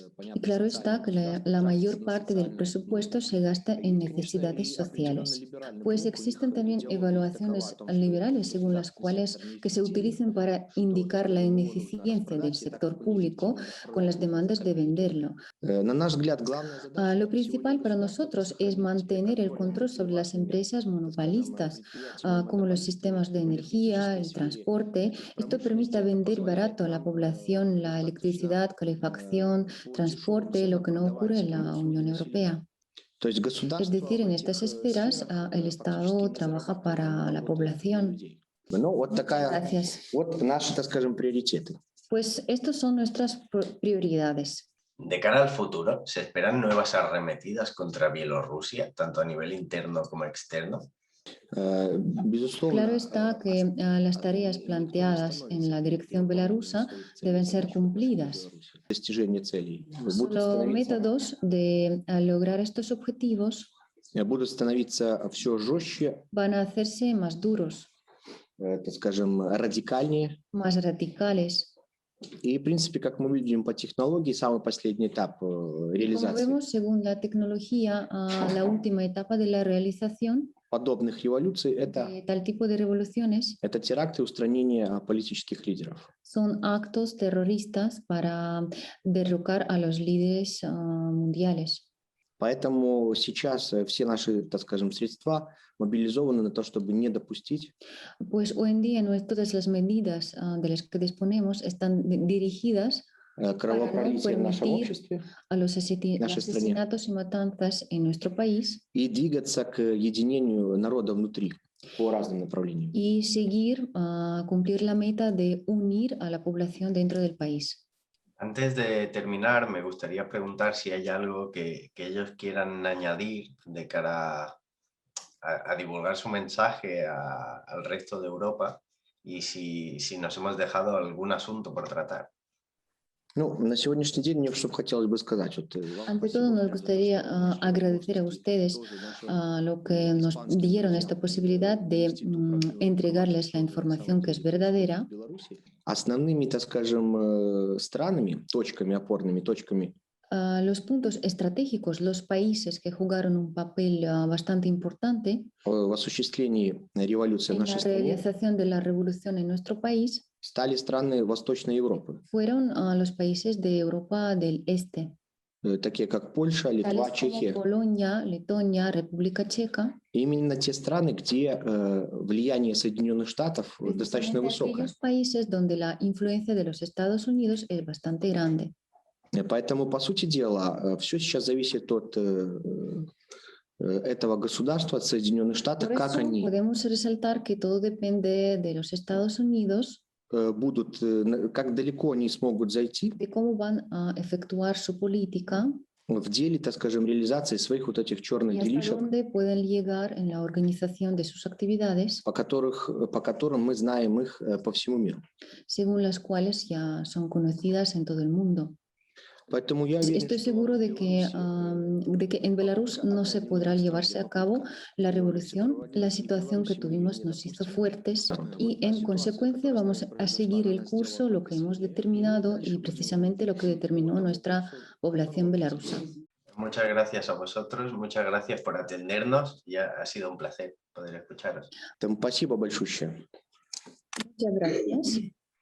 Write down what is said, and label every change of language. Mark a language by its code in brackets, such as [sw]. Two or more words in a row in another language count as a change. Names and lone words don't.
[es] Y claro está que la mayor parte del presupuesto se gasta en necesidades sociales. Pues existen también evaluaciones liberales según las cuales que se utilizan para indicar la ineficiencia del sector público con las demandas de venderlo. [ru] На наш взгляд, главная задача [es] Lo principal para nosotros es mantener el control sobre las empresas monopolistas, como los sistemas de energía, el transporte. Esto permite vender barato a la población la electricidad, calefacción, transporte, lo que no ocurre en la Unión Europea. [ru] То есть [es] Es [ru] государство [es] decir, en [ru] в [es] estas [ru] этих [es] esferas [ru] сферах [es] el Estado [ru] практически не [es] trabaja para [ru] зарабатывает, [es] la [ru] работает для [es] población. [ru] людей. Ну, вот [es] Muchas [ru] такая, [es] gracias. [ru] вот наши, так скажем, приоритеты. [es] Pues estos son nuestras prioridades. De cara al futuro, ¿se esperan nuevas arremetidas contra Bielorrusia, tanto a nivel interno como externo? [ru] Безусловно, [es] Claro está que las tareas planteadas en la dirección belarusa deben ser cumplidas. [ru] достижение целей будут [es] Los [ru] становиться, [es] métodos de lograr estos objetivos [ru] будут становиться все жестче, [es] van a hacerse más duros, [ru] так скажем, радикальнее. [es] más radicales. [ru] И, в принципе, как мы видим по технологии, самый последний этап [es] Como [ru] реализации [es] vemos, según la tecnología, la última etapa de la realización [ru] подобных революций [es] de tal tipo de revoluciones [ru] это теракты и устранение политических лидеров. [es] son actos terroristas para derrocar a los líderes mundiales. [ru] Поэтому сейчас все наши, так скажем, средства мобилизованы на то, чтобы не допустить [es] Pues hoy en día todas las medidas de las que disponemos están dirigidas [ru] кровопролития в нашем [es] permitir [ru] обществе [es] a los [ru] нашей стране [es] asesinatos y matanzas en nuestro país [ru] и двигаться к единению народа внутри по разным направлениям. [es] y seguir cumplir la meta de unir a la población dentro del país. Antes de terminar, me gustaría preguntar si hay algo que ellos quieran añadir de cara a divulgar su mensaje al resto de Europa y si nos hemos dejado algún asunto por tratar. [ru] Ну, на сегодняшний день мне что хотелось бы сказать. Вот, вам [es] Ante todo, [ru] спасибо, [es] nos [ru] что [es] gustaría [ru] вы [es] agradecer a ustedes [ru] тоже наши [es] lo que nos dieron esta posibilidad de entregarles la información que es verdadera. [ru] Основными, так скажем, странами, точками, опорными точками [es] Los puntos estratégicos, los países que jugaron un papel bastante importante [ru] в осуществлении революции в [es] en la [ru] нашей стране [es] realización de la revolución en nuestro país [ru] стали страны Восточной Европы, [es] fueron a los países de Europa del Este, [ru] такие как Польша, Литва, [es] tales como [ru] Чехия. [es] Polonia, Letonia, República Checa, [ru] Именно те страны, где влияние Соединенных Штатов достаточно [es] precisamente [ru] высокое. [es] aquellos países donde la influencia de los Estados Unidos es bastante grande. [ru] Поэтому, по сути дела, все сейчас зависит от этого государства, от Соединенных Штатов, [es] Por [ru] как [es] eso [ru] они [es] podemos resaltar que todo depende de los Estados Unidos, [ru] будут, как далеко они смогут зайти [es] de cómo van a efectuar su política [ru] в деле, так скажем, реализации своих вот этих черных [es] y hasta [ru] делишек, [es] dónde pueden llegar en la organización de sus actividades, [ru] по которым мы знаем их по всему миру. [es] según las cuales ya son conocidas en todo el mundo. [ru] Поэтому я уверен, [es] Estoy seguro de que en Belarus no se podrá llevarse a cabo la revolución. La situación que tuvimos nos hizo fuertes y en consecuencia vamos a seguir el curso, lo que hemos determinado y precisamente lo que determinó nuestra población belarusa. Muchas gracias a vosotros, muchas gracias por atendernos y ha sido un placer poder escucharos. [ru] Спасибо большое. [es] Muchas gracias.